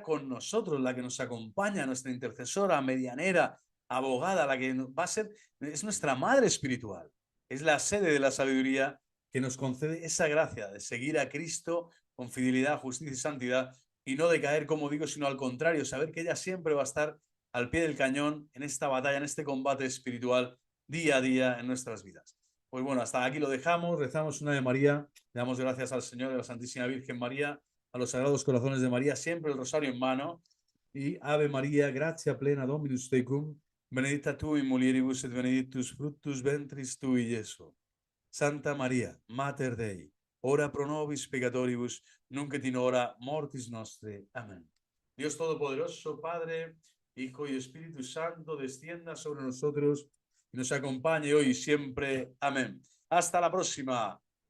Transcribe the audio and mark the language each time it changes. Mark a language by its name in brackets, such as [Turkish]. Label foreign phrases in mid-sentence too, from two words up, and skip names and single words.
[Spanish] con nosotros, la que nos acompaña, nuestra intercesora, medianera, abogada, la que va a ser, es nuestra madre espiritual, es la sede de la sabiduría que nos concede esa gracia de seguir a Cristo con fidelidad, justicia y santidad, y no de caer, como digo, sino al contrario, saber que ella siempre va a estar al pie del cañón en esta batalla, en este combate espiritual día a día en nuestras vidas. Pues bueno, hasta aquí lo dejamos, rezamos una de María, le damos gracias al Señor, a la Santísima Virgen María, a los Sagrados Corazones de María, siempre el rosario en mano, y [Latin] Ave María, gratia plena Dominus tecum, benedicta tu in mulieribus et benedictus fructus ventris tui, Iesus. Santa María, Mater Dei, ora pro nobis peccatoribus, nunc et in hora mortis nostre. [Spanish] Amén. Dios Todopoderoso, Padre, Hijo y Espíritu Santo, descienda sobre nosotros y nos acompañe hoy y siempre. Amén. Hasta la próxima.